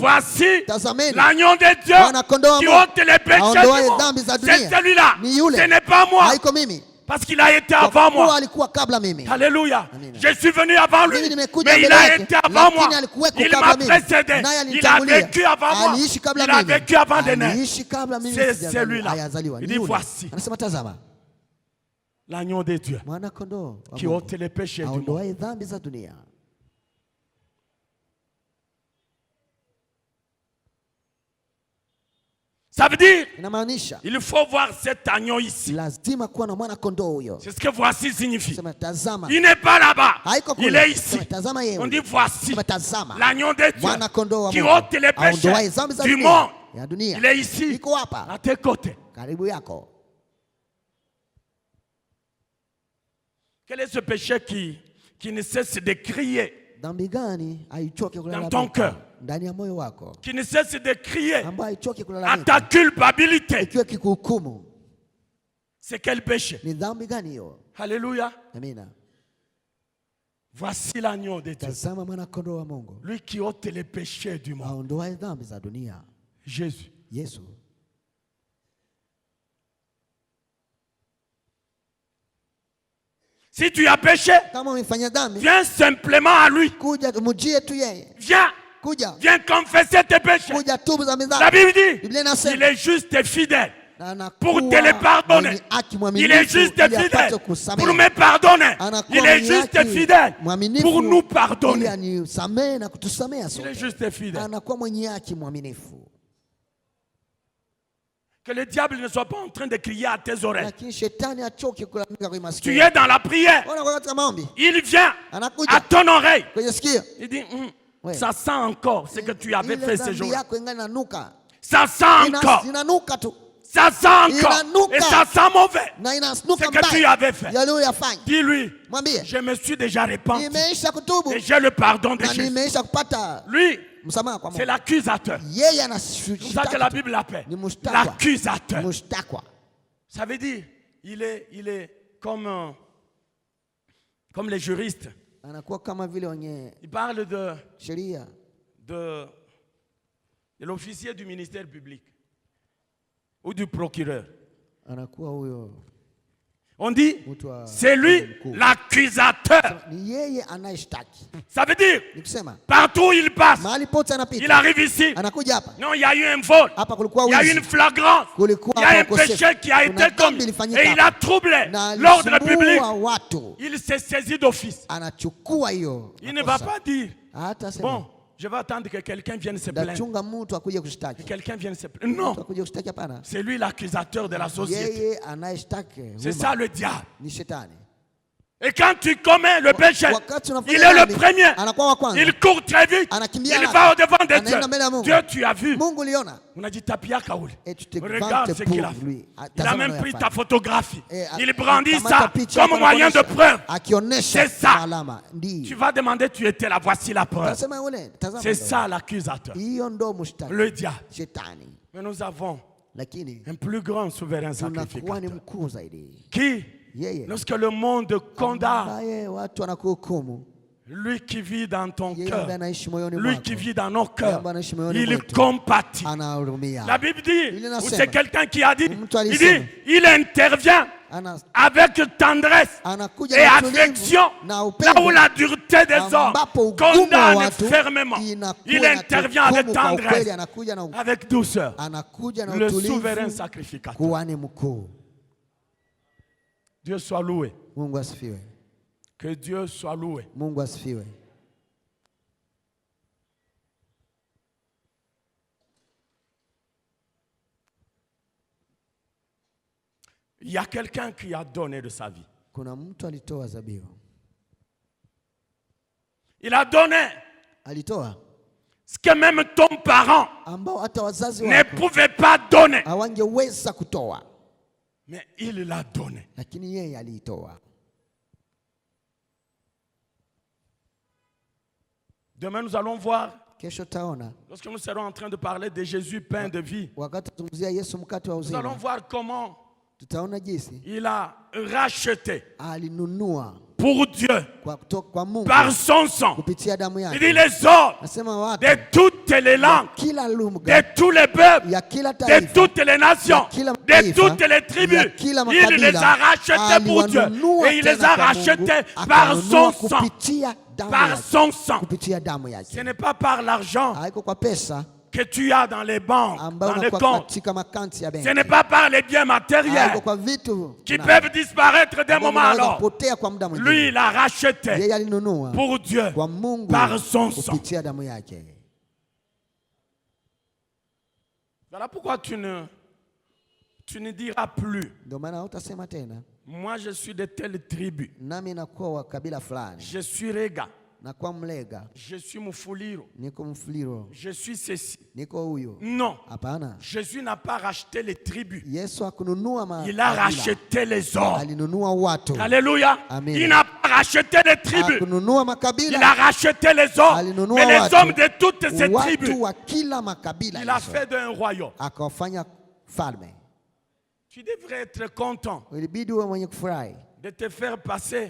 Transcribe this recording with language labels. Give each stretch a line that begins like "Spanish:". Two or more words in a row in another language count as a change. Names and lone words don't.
French: voici
Swahili: tazameni
French: l'agneau de Dieu
Swahili: mwana kondoo wa
French: qui
Swahili: Mungu
French: ôte les péchés
Swahili: aondoaye
French: du monde.
Swahili: dhambi za
French: C'est
Swahili: dunia.
French: celui-là,
Swahili: Ni yule,
French: ce n'est pas moi.
Swahili: haiko mimi,
French: Parce qu'il a été
Swahili: Kwa
French: avant
Swahili: kuwa
French: moi.
Swahili: alikuwa kabla mimi.
French: Alléluia.
Swahili: Amina.
French: Je suis venu avant lui.
Swahili: Mimi nimekuja
French: Mais il
Swahili: mbele
French: a
Swahili: yake,
French: été avant moi.
Swahili: lakini alikuweko
French: Il
Swahili: kabla
French: m'a
Swahili: mimi.
French: précédé.
Swahili: Naye
French: Il a
Swahili: alinitangulia.
French: vécu avant moi.
Swahili: Aliishi kabla
French: Il a
Swahili: mimi.
French: vécu avant de naître.
Swahili: Aliishi kabla mimi
French: C'est
Swahili: sijazaliwa.
French: celui-là.
Swahili: Hayazaliwa.
French: Il
Swahili: Ni
French: dit
Swahili: yule.
French: voici
Swahili: Anasema tazama.
French: l'agneau de Dieu
Swahili: Mwana kondoo wa
French: qui
Swahili: Mungu.
French: ôte les péchés du monde.
Swahili: Aondoaye dhambi za dunia.
French: Ça veut dire,
Swahili: Inamaanisha
French: il faut voir cet agneau ici.
Swahili: lazima kuwa na mwana kondoo huyo.
French: C'est ce que voici signifie.
Swahili: Sema tazama.
French: Il n'est pas là-bas.
Swahili: Haiko kule.
French: Il est ici.
Swahili: Sema tazama yeye.
French: On dit voici
Swahili: Sema tazama.
French: l'agneau de
Swahili: Mwana
French: Dieu
Swahili: kondoo wa
French: qui
Swahili: Mungu.
French: ôte les
Swahili: Aondoaye
French: péchés
Swahili: dhambi za
French: du
Swahili: dunia.
French: monde.
Swahili: Ya dunia.
French: Il est ici,
Swahili: Iko hapa.
French: à tes côtés.
Swahili: Karibu yako.
French: Quel est ce péché qui ne cesse de crier,
Swahili: Dhambi gani haichoki
French: ton
Swahili: kulalamika
French: cœur.
Swahili: ndani ya moyo wako,
French: qui ne cesse de crier
Swahili: ambayo haichoki
French: à
Swahili: kulalamika
French: ta culpabilité?
Swahili: ikiwa kikuhukumu?
French: C'est quel péché?
Swahili: Ni dhambi gani hiyo?
French: Alléluia.
Swahili: Amina.
French: Voici l'agneau de Dieu.
Swahili: Tazama mwana kondoo wa Mungu
French: Lui qui ôte les péchés du monde.
Swahili: aondoaye dhambi za dunia,
French: Jésus.
Swahili: Yesu.
French: Si tu as péché,
Swahili: Kama umefanya dhambi,
French: viens simplement à lui.
Swahili: kuja mjie tu yeye,
French: Viens.
Swahili: kuja
French: Viens confesser tes péchés.
Swahili: kuja tubu za
French: La
Swahili: dhambi.
French: Bible dit,
Swahili: Biblia
French: il
Swahili: inasema
French: est juste et fidèle
Swahili: na
French: pour
Swahili: anakuwa
French: te les pardonner.
Swahili: mwenye haki,
French: Il
Swahili: mwaminifu,
French: est juste et
Swahili: ili apate
French: fidèle
Swahili: kusamehe.
French: pour me pardonner.
Swahili: Anakuwa
French: Il est
Swahili: mwenye
French: juste et
Swahili: haki,
French: fidèle
Swahili: mwaminifu,
French: pour nous
Swahili: ili
French: pardonner.
Swahili: anisamehe na kutusamehe
French: Il est
Swahili: sote.
French: juste et fidèle.
Swahili: Anakuwa mwenye haki, mwaminifu.
French: Que le diable ne soit pas en train de crier à tes oreilles.
Swahili: Lakini shetani achoke kulalamika kwenye
French: Tu
Swahili: masikio.
French: es dans la prière.
Swahili: Unakuwa katika maombi,
French: Il vient
Swahili: anakuja
French: à ton oreille.
Swahili: kwenye sikio,
French: Il dit, Ouais. ça sent encore ce que tu avais
Swahili: ile
French: fait ce
Swahili: dhambi
French: jour.
Swahili: yako ingani inanuka,
French: Ça sent encore.
Swahili: inanuka tu
French: Ça sent encore.
Swahili: Inanuka.
French: Et ça sent mauvais.
Swahili: na
French: Ce
Swahili: inanuka
French: que tu
Swahili: mbaya
French: avais fait.
Swahili: yale uliyofanya.
French: Dis-lui,
Swahili: Mwambie
French: je me suis déjà repenti.
Swahili: nimeisha kutubu
French: Et j'ai le pardon de
Swahili: na
French: Jésus.
Swahili: nimeisha kupata
French: Lui,
Swahili: msamaha kwa
French: c'est
Swahili: Mungu.
French: l'accusateur.
Swahili: Yeye
French: C'est comme ça que la
Swahili: anashtaki,
French: Bible l'appelle.
Swahili: ni mshtakwa,
French: L'accusateur.
Swahili: mshtakwa.
French: Ça veut dire, il est comme les juristes.
Swahili: Anakuwa kama vile wenye
French: Il parle
Swahili: sheria,
French: de l'officier du ministère public ou du procureur.
Swahili: anakuwa huyo
French: On dit,
Swahili: mtu wa
French: c'est lui
Swahili: mkuu.
French: l'accusateur.
Swahili: Ni yeye anayeshtaki.
French: Ça veut dire,
Swahili: Nikusema
French: partout où il passe,
Swahili: mahali pote
French: il
Swahili: anapita,
French: arrive ici.
Swahili: anakuja hapa,
French: Non, il y a eu un vol.
Swahili: hapa kulikuwa
French: Il y a eu une
Swahili: wizi,
French: flagrance.
Swahili: kulikuwa
French: Il y a un
Swahili: ukosefu.
French: péché qui a
Swahili: Kuna
French: été commis.
Swahili: dhambi ilifanyika
French: Et il a
Swahili: hapa.
French: troublé
Swahili: Na
French: l'ordre public.
Swahili: alisumbua watu,
French: Il s'est saisi d'office.
Swahili: anachukua hiyo
French: Il ne va
Swahili: makosa.
French: pas dire,
Swahili: Hata sema
French: bon, je vais attendre que quelqu'un vienne se plaindre.
Swahili: ndachunga mtu akuje
French: Que
Swahili: kushtaki,
French: quelqu'un vienne se plaindre. Non,
Swahili: mtu akuje kushtaki. Hapana,
French: c'est lui l'accusateur de la société.
Swahili: yeye anayeshtaki
French: C'est
Swahili: umma
French: ça le diable.
Swahili: ni shetani.
French: Et quand tu commets le péché,
Swahili: Wakati unafanya
French: il est le
Swahili: dhambi,
French: premier.
Swahili: anakuwa wa kwanza,
French: Il court très vite.
Swahili: anakimbia
French: Il
Swahili: haraka,
French: va au-devant de
Swahili: anaenda mbele ya
French: Dieu.
Swahili: Mungu.
French: Dieu, tu as vu.
Swahili: Mungu liona,
French: On a dit tapia Kaoul. et tu te Regarde vantes ce pour qu'il a fait. lui. Il a
Swahili: Tazama
French: même pris
Swahili: anayofanya.
French: ta photographie. Eh, Il brandit
Swahili: akamata
French: ça
Swahili: picha
French: comme moyen de
Swahili: anakuonyesha,
French: preuve.
Swahili: akionyesha
French: C'est ça.
Swahili: alama.
French: Tu
Swahili: Ndio
French: vas demander, tu étais là, voici la preuve.
Swahili: tasema yule, tazama
French: C'est
Swahili: ndio.
French: ça l'accusateur.
Swahili: Hiyo ndo mshtaki,
French: Le diable.
Swahili: shetani.
French: Mais nous avons
Swahili: Lakini
French: un plus grand souverain
Swahili: tunakuwa ni
French: sacrificateur.
Swahili: mkuu zaidi,
French: Qui,
Swahili: yeye
French: lorsque le monde condamne,
Swahili: ambaye watu wanakuhukumu,
French: lui qui vit dans ton
Swahili: yeye
French: cœur,
Swahili: ambaye anaishi moyoni
French: lui
Swahili: mwako,
French: qui vit dans nos cœurs,
Swahili: ambaye anaishi moyoni
French: il
Swahili: mwetu,
French: compatit.
Swahili: anahurumia.
French: La Bible dit, Il ou
Swahili: inasema.
French: c'est quelqu'un qui a dit,
Swahili: Mtu
French: il
Swahili: alisema.
French: dit, il intervient
Swahili: Ana-
French: avec tendresse
Swahili: anakuja
French: et
Swahili: na utulivu
French: affection,
Swahili: na
French: là où
Swahili: upendo,
French: la dureté des hommes
Swahili: ambapo ugumu wa
French: condamne
Swahili: watu
French: fermement.
Swahili: inakuwa
French: Il intervient avec
Swahili: inatuhukumu kwa ukweli,
French: tendresse,
Swahili: anakuja na
French: avec douceur.
Swahili: anakuja na
French: Le souverain
Swahili: utulivu,
French: sacrificateur.
Swahili: kuhani mkuu.
French: Dieu soit loué.
Swahili: Mungu asifiwe,
French: Que Dieu soit loué.
Swahili: Mungu asifiwe.
French: Il y a quelqu'un qui a donné de sa vie.
Swahili: Kuna mtu alitoa zabibu,
French: Il a donné
Swahili: alitoa
French: ce que même ton parent
Swahili: ambao hata wazazi
French: ne
Swahili: wako
French: pouvait pas donner.
Swahili: hawangeweza kutoa,
French: Mais il l'a donné.
Swahili: lakini yeye aliitoa.
French: Demain, nous allons voir,
Swahili: Kesho taona
French: lorsque nous serons en train de parler de Jésus, pain de vie,
Swahili: wakati tuzungumzia Yesu mkate wa
French: nous allons
Swahili: uzima,
French: voir comment
Swahili: tutaona jinsi
French: il a racheté
Swahili: alinunua
French: pour Dieu
Swahili: kwa Mungu
French: par son sang.
Swahili: kupitia damu
French: Il
Swahili: yake.
French: dit les hommes
Swahili: Nasema watu
French: de toutes les langues,
Swahili: kila lugha,
French: de tous les peuples,
Swahili: ya kila
French: de
Swahili: taifa,
French: toutes les nations,
Swahili: kila
French: de
Swahili: mataifa,
French: toutes les tribus.
Swahili: ya kila
French: Il les
Swahili: makabila,
French: a rachetés pour Dieu.
Swahili: aliwanunua
French: Et il les
Swahili: tena
French: a
Swahili: kwa Mungu,
French: rachetés par son
Swahili: akanunua
French: sang.
Swahili: kupitia damu
French: Par
Swahili: yake.
French: son sang.
Swahili: Kupitia damu
French: Ce
Swahili: yake.
French: n'est pas par l'argent
Swahili: Haiko kwa pesa
French: que tu as dans les banques,
Swahili: ambayo
French: dans les
Swahili: unakuwa
French: comptes.
Swahili: katika makanti ya
French: Ce
Swahili: benki.
French: n'est pas par les biens matériels
Swahili: Haiko kwa vitu
French: qui
Swahili: na-
French: peuvent disparaître d'un
Swahili: ambavyo
French: moment à
Swahili: vinaweza
French: l'autre.
Swahili: kupotea kwa muda mwingine.
French: Lui, il a racheté
Swahili: Yeye alinunua
French: pour Dieu
Swahili: kwa Mungu
French: par son sang.
Swahili: kupitia damu yake.
French: Voilà pourquoi tu ne diras plus,
Swahili: Ndio maana utasema tena,
French: moi je suis de telle tribu,
Swahili: nami nakuwa wa kabila fulani,
French: je suis Rega,
Swahili: nakuwa Mlega,
French: je suis Mufuliro,
Swahili: niko Mfuliro,
French: je suis ceci.
Swahili: niko huyo.
French: Non,
Swahili: Hapana.
French: Jésus n'a pas racheté les tribus,
Swahili: Yesu hakununua
French: il a
Swahili: makabila,
French: racheté les hommes.
Swahili: alinunua watu.
French: Alléluia.
Swahili: Amen.
French: Il n'a pas racheté les tribus,
Swahili: Hakununua
French: il a
Swahili: makabila,
French: racheté les hommes.
Swahili: alinunua
French: Mais les
Swahili: watu.
French: hommes de toutes ces
Swahili: Watu
French: tribus,
Swahili: wa kila makabila
French: il a
Swahili: Yesu
French: fait d'un royaume.
Swahili: akawafanya falme.
French: Tu devrais être content
Swahili: Ilibidi uwe mwenye kufurahi
French: de te faire passer